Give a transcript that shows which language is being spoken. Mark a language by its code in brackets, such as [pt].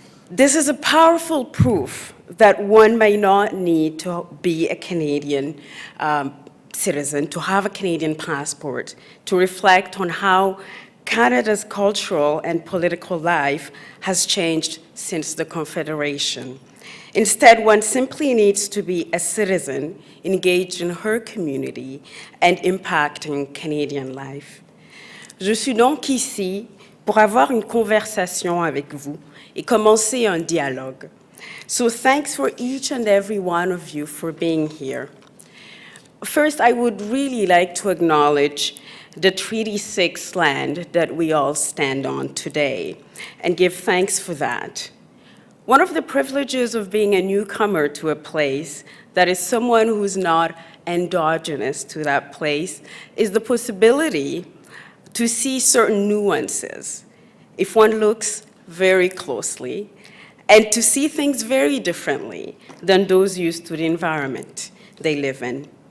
[en] This is a powerful proof that one may not need to be a Canadian citizen, to have a Canadian passport, to reflect on how Canada's cultural and political life has changed since the Confederation. Instead, one simply needs to be a citizen engaged in her community and impacting Canadian life. [fr] Je suis donc ici pour avoir une conversation avec vous et commencer un dialogue. [en] So thanks for each and every one of you for being here. First, I would really like to acknowledge the Treaty 6 land that we all stand on today and give thanks for that. One of the privileges of being a newcomer to a place that is someone who's not endogenous to that place is the possibility to see certain nuances if one looks very closely and to see things very differently than those used to the environment they live in.